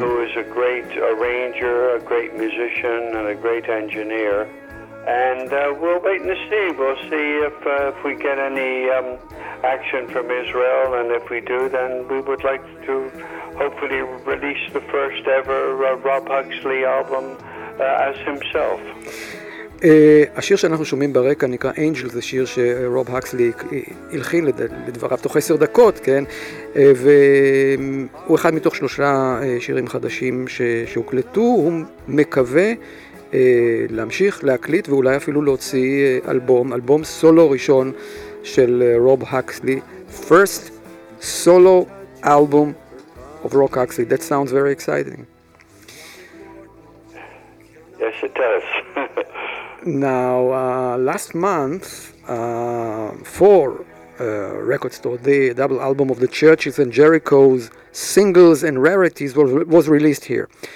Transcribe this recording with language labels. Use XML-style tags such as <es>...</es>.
<en>who is a great arranger, a great musician, and a great engineer, and we'll wait and see. We'll see if we get any action from Israel, and if we do, then we would like to hopefully release the first ever Rob Huxley album as himself.</en> <he>השיר שאנחנו שומעים ברקע נקרא Angel, זה שיר שרוב הקסלי הלחין לדבריו תוך 10 דקות, כן? והוא אחד מתוך 3 שירים חדשים שהוקלטו, הוא מקווה להמשיך להקליט ואולי אפילו להוציא אלבום, אלבום סולו ראשון של רוב הקסלי,</he> <en>first solo album of Rob Huxley. That sounds very exciting. Yes, it does. Now, last month, four record store, the double album of the Churches and Jericho's Singles and Rarities was released here.</en>